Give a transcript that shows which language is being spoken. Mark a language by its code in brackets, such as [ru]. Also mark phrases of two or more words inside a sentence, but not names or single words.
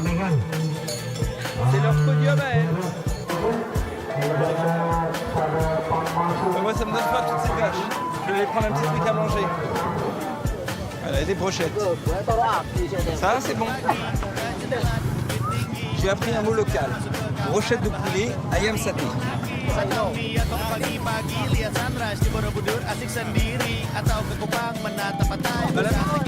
[fr] C'est leur podium à elles. Moi, ça me donne pas toutes ces vaches. Je vais aller prendre un petit truc à manger. Voilà, et des brochettes. Ça, c'est bon. J'ai appris un mot local. Brochette de poulet, [id] ayam saté. Atau pagi-pagi lihat sunrise di Borobudur asik sendiri atau ke Kupang menatap pantai.